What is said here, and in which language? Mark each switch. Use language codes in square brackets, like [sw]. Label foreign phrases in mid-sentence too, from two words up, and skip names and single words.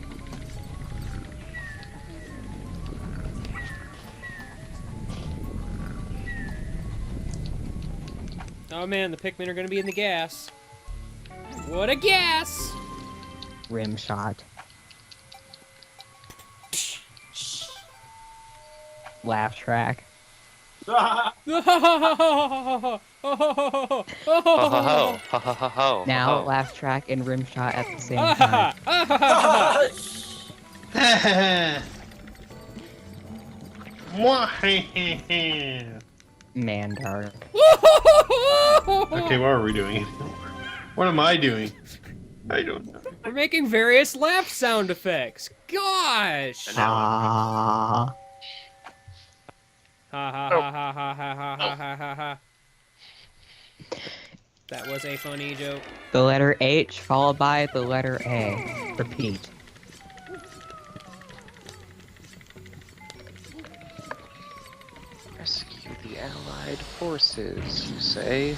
[en] Oh man, the Pikmin are gonna be in the gas. What a gas! Rim shot. Laugh track. Ho ho ho ho ho ho ho. Now ho. laugh track and rim shot at the same time. Mandark. Okay, what are we doing? What am I doing? I don't know. We're making various laugh sound effects. Gosh! Ah. Ha ha ha ha ha ha ha ha ha ha ha. That was a funny joke. The letter H followed by the letter A. Repeat. Rescue the Allied forces, you say?